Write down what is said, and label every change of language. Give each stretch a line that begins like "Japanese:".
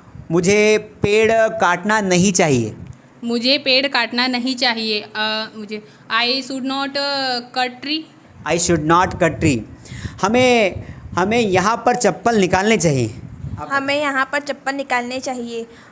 Hindi: मुझे पेड़ काटना नहीं चाहिए. मुझे पेड़ काटना नहीं चाहिए.
English: मुझे I should not cut tree. I should not cut tree.
Hindi: हमें यहाँ पर चप्पल निकालने चाहिए. हमें यहाँ पर चप्पल निकालने चाहिए.